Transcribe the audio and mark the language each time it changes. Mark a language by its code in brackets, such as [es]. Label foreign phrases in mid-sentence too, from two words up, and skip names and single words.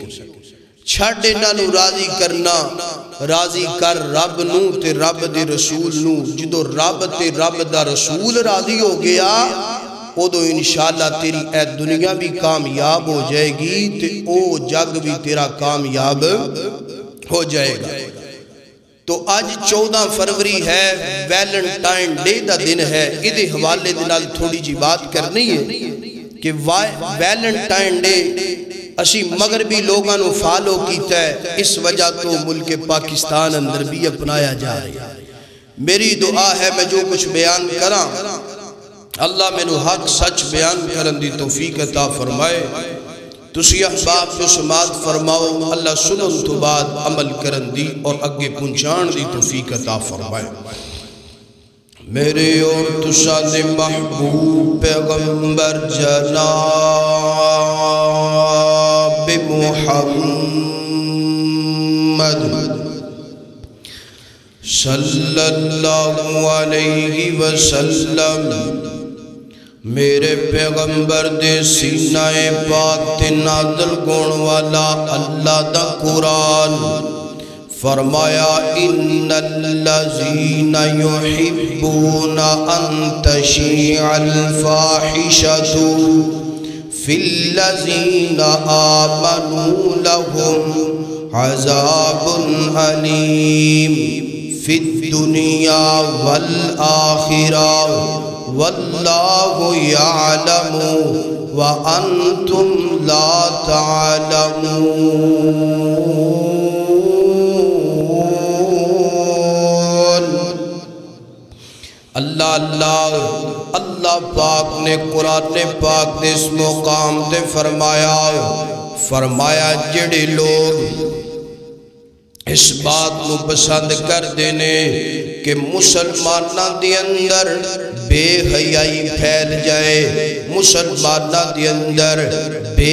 [pa] چھڑ انہاں نو راضی کرنا، راضی کر رب نو تے رب دے رسول نو۔ جدو رب تے رب دا رسول راضی ہو گیا، ادو انشاءاللہ تیری اے دنیا بھی کامیاب ہو جائے گی تے او جگ بھی تیرا کامیاب ہو جائے گا۔ تو آج 14 فروری ہے، ویلنٹائن ڈے دا دن ہے، ادھے حوالے دنال تھوڑی جی بات کرنی ہے کہ ویلنٹائن ڈے اسی مغربی لوگاں نو فالو کیتا ہے، اس وجہ تو ملک پاکستان اندر بھی اپنایا جا رہی ہے۔ میری دعا ہے میں جو کچھ بیان کراں اللہ میں نو حق سچ بیان کرن دی توفیق عطا فرمائے، تسی احباب جو سماعت فرماؤ، اللہ سنن تو بعد عمل کرن دی اور اگے پہنچان دی توفیق عطا فرمائے۔ میرے اور تسا دے محبوب پیغمبر جناب محمد [ar] صلی اللہ علیہ [pa] وسلم، میرے پیغمبر دے سینہ پاک تے نازل گون والا اللہ دا قرآن فرمایا [ar] ان الذین یحبون ان تشیع الفاحشۃ فی الذین آمنوا لهم عذاب علیم فی الدنیا والآخرہ واللہ یعلم وانتم لا تعلمون۔ [pa] اللہ پاک نے قرآن پاک نے اس مقام تے فرمایا جڑے لوگ اس بات کو پسند کر دینے کہ مسلمانہ دی اندر بے حیائی پھیل جائے، مسلمانہ دی اندر بے